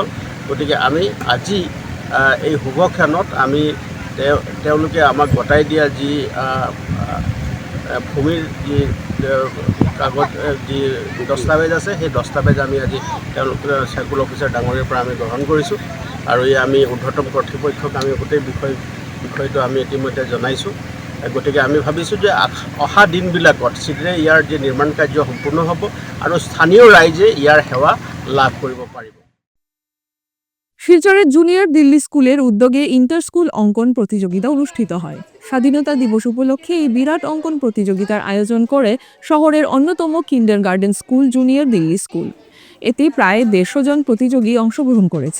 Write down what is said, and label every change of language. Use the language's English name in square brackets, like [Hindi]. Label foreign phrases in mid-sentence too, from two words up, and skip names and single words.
[Assamese] গতিকে আমি আজি এই শুভক্ষণত আমি তেওঁলোকে আমাক গতাই দিয়া যি ভূমিৰ যি কাগজ, যি দস্তাবেজ আছে, সেই দস্তাবেজ আমি আজি তেওঁলোকে [English] circle officer [Assamese] ডাঙৰীয়াৰ পৰা আমি গ্ৰহণ কৰিছোঁ। আৰু এই আমি ঊৰ্ধ্বতম কৰ্তৃপক্ষক আমি গোটেই বিষয়টো আমি ইতিমধ্যে জনাইছোঁ। গতিকে আমি ভাবিছোঁ যে অহা দিনবিলাকত শীঘ্ৰে ইয়াৰ যে নিৰ্মাণ কাৰ্য সম্পূৰ্ণ হ'ব আৰু স্থানীয় ৰাইজে ইয়াৰ সেৱা লাভ কৰিব পাৰিব। [Bangla] শিলচরের জুনিয়র দিল্লি স্কুলের উদ্যোগে [English] inter school [Bangla] অঙ্কন প্রতিযোগিতা অনুষ্ঠিত হয়। স্বাধীনতা দিবস উপলক্ষে এই বিরাট অঙ্কন প্রতিযোগিতার আয়োজন করে শহরের অন্যতম [English] kindergarten school [Bangla] জুনিয়র দিল্লি স্কুল। এতে প্রায় 150 জন প্রতিযোগী অংশগ্রহণ করেছে।